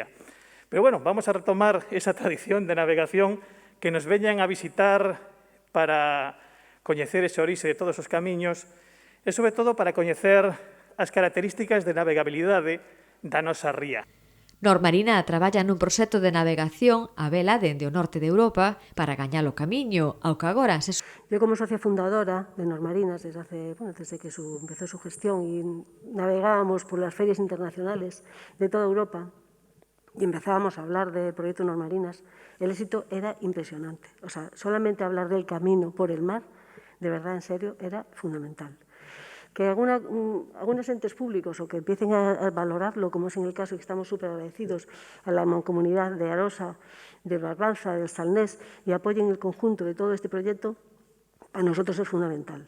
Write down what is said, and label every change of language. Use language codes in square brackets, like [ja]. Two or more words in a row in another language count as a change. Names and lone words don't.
[gl] Pero, bueno, vamos a retomar esa tradición de navegación que nos veñan a visitar para coñecer ese orixe de todos os camiños e, sobre todo, para coñecer as características de navegabilidade da nosa ría. Normarina traballa nun proxecto de navegación a vela dende o norte de Europa para gañar o camiño, ao que agora se... Eu, como socia fundadora de Normarinas, desde que empezou [es] su gestión e navegábamos por las ferias internacionales de toda Europa y empezábamos a hablar de proyecto Normarinas, el éxito era impresionante. O sea, solamente hablar del camino por el mar, de verdad, en serio, era fundamental. Que algunos entes públicos o que empiecen a valorarlo, como es en el caso que estamos súper agradecidos a la mancomunidad de Arousa, de Barbanza, del Salnés, y apoyen el conjunto de todo este proyecto, para nosotros es fundamental.